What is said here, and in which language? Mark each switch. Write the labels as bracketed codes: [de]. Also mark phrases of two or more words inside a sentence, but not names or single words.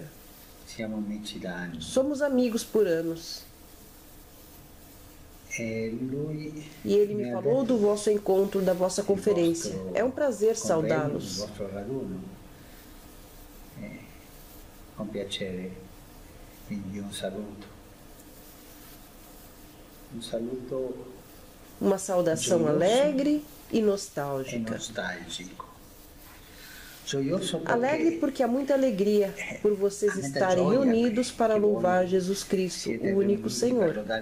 [pt] Somos amigos por anos. E ele me falou do vosso encontro, da vossa conferência. É um prazer saudá-los. [it] Com piacere, quindi um saluto. [pt] Uma saudação alegre e nostálgica. Alegre porque há muita alegria por vocês estarem reunidos para louvar Jesus Cristo, o único Senhor.